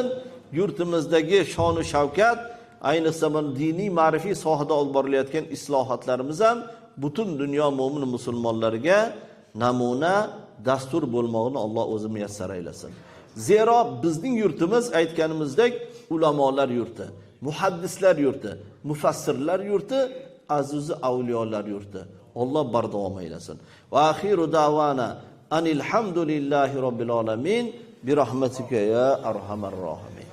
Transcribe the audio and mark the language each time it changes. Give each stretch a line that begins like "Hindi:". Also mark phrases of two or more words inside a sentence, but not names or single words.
Uzbek: Yurtimizdagi shon va shavkat, ayniqsa diniy ma'rifiy sohada olib borilayotgan islohotlarimiz ham butun dunyo mo'min musulmonlariga namuna, dastur bo'lmog'ini Alloh o'zi muyassar aylasin. Zero bizning yurtimiz aytganimizdek ulamolar yurti, muhaddislar yurti, mufassirlar yurti, aziz avliyolar yurti. Alloh bardavom aylasin.
Arabic: وآخر دعوانا أن الحمد لله رب العالمين برحمتك يا أرحم الراحمين.